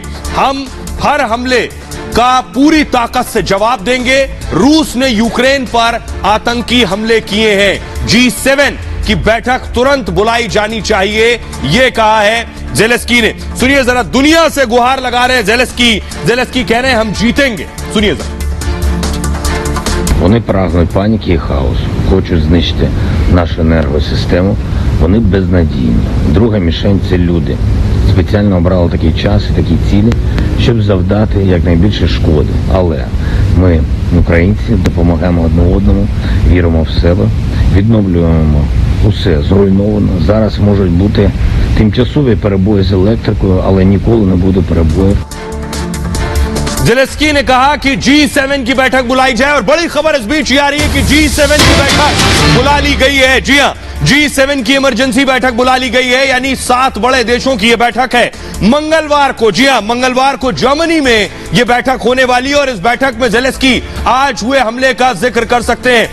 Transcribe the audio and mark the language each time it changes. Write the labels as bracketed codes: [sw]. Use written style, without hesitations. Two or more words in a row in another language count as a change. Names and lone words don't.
[hi] हम हर हमले का पूरी ताकत से जवाब देंगे। रूस ने यूक्रेन पर आतंकी हमले किए हैं, G7 की बैठक तुरंत बुलाई जानी चाहिए, यह कहा है ज़ेलेंस्की ने। सुनिए जरा, दुनिया से गुहार लगा रहे हैं ज़ेलेंस्की कह रहे हैं हम जीतेंगे। सुनिए जरा। [uk] Вони прагнуть паніки і хаосу, хочуть знищити нашу енергосистему, вони безнадійні. Друга мішень – це люди. Спеціально обрали такий час і такі цілі, щоб завдати якнайбільше шкоди. Але ми, українці, допомагаємо одне одному, віримо в себе, відновлюємо усе зруйновано. Зараз можуть бути тимчасові перебої з електрикою, але ніколи не буде перебоїв. [hi] ज़ेलेंस्की ने कहा कि G7 की बैठक बुलाई जाए, और बड़ी खबर इस बीच ये आ रही है कि G7 की बैठक बुला ली गई है। जी हां, G7 की इमरजेंसी बैठक बुला ली गई है, यानी 7 बड़े देशों की यह बैठक है। मंगलवार को, जी हां, मंगलवार को जर्मनी में यह बैठक होने वाली है, और इस बैठक में ज़ेलेंस्की आज हुए हमले का जिक्र कर सकते हैं।